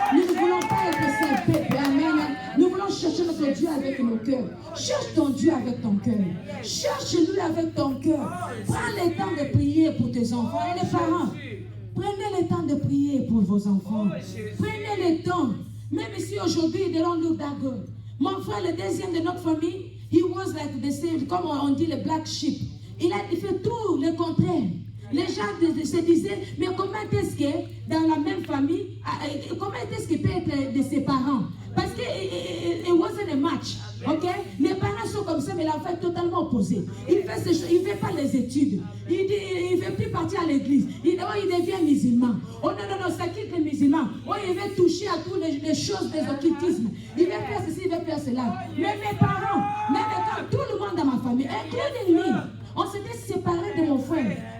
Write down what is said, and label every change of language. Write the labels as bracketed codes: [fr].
[fr] Nous ne voulons pas être ces peuples. Amen. Nous voulons chercher notre Dieu avec nos cœurs. Cherche ton Dieu avec ton cœur. Cherche-lui avec ton cœur. Prends le temps de prier pour tes enfants et les parents. Prenez le temps de prier pour vos enfants. Prenez le temps. Même si aujourd'hui, [en] they don't look that good. [fr] Mon frère, le deuxième de notre famille, [en] he was like the same, [fr] comme on dit, le black sheep. Il a fait tout le contraire. Les gens se disaient, mais comment est-ce que dans la même famille, comment est-ce qu'il peut être de ses parents? Parce que [en] it wasn't a match. Ok? [fr] Les parents sont comme ça, mais l'enfant est totalement opposé. Il ne fait pas les études. Il ne veut plus partir à l'église. Il devient musulman. Oh non, ça quitte les musulmans. Oh, il veut toucher à toutes les choses des occultismes. Il veut faire ceci, il veut faire cela. Mais mes parents, même quand tout le monde dans ma famille, [en] including me, [fr] on s'était séparés de mon frère.